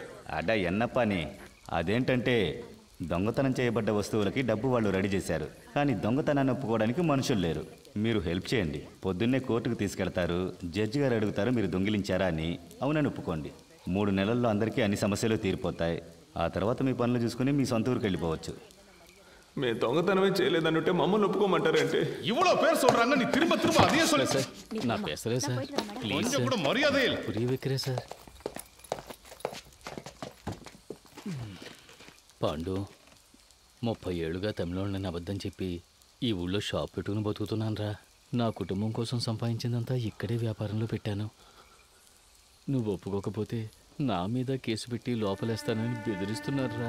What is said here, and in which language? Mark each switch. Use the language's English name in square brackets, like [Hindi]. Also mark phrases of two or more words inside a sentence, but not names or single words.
[Telugu] అడా ఎన్నప్పని అదేంటంటే దొంగతనం చేయబడ్డ వస్తువులకి డబ్బు వాళ్ళు రెడీ చేశారు, కానీ దొంగతనాన్ని ఒప్పుకోవడానికి మనుషులు లేరు. మీరు హెల్ప్ చేయండి. పొద్దున్నే కోర్టుకు తీసుకెళ్తారు, జడ్జి గారు అడుగుతారు మీరు దొంగిలించారా అని. అవునని ఒప్పుకోండి. 3 నెలల్లో అందరికీ అన్ని సమస్యలు తీరిపోతాయి. ఆ తర్వాత మీ పనులు చూసుకుని మీ సొంత ఊరికి వెళ్ళిపోవచ్చు. మేము దొంగతనమే చేయలేదనుంటే మమ్మల్ని ఒప్పుకోమంటారంటే [Tamil] இவ்வளோ பேர் சொல்றாங்க நீ திரும்ப திரும்ப அதே சொல்லு [Telugu] సార్ నా పేసరే సార్ ప్లీజ్ [Tamil] கொஞ்சம் கூட மரியாதை இல்ல [Telugu] పురి విక్రే సార్. పాండు 30 ఏళ్ళుగా తమిళోళ్ళని అబద్ధం చెప్పి ఈ ఊళ్ళో షాప్ పెట్టుకుని బతుకుతున్నాను రా. నా కుటుంబం కోసం సంపాదించిందంతా ఇక్కడే వ్యాపారంలో పెట్టాను. నువ్వు ఒప్పుకోకపోతే నా మీద కేసు పెట్టి లోపలేస్తానని బెదిరిస్తున్నారా.